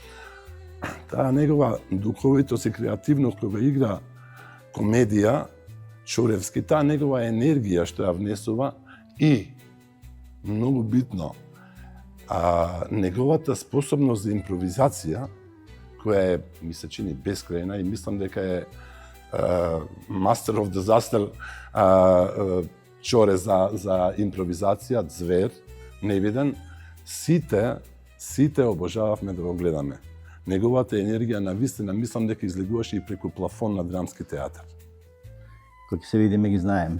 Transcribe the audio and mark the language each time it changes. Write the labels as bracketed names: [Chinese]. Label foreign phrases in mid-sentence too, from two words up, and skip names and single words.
[Macedonian] Таа негова духовитост и креативност кога игра комедија Чоревски, таа негова енергија што ја внесува и, многу битно, неговата способност за импровизација, која е, ми се чини, бескрајна и мислам дека е [English] master of disaster [Macedonian] Чоре за импровизација, звер, невиден, сите обожававме да го гледаме. Неговата енергија на вистина мислам дека излегуваше и преку плафон на драмски театар. Кој се видиме ги знаеме.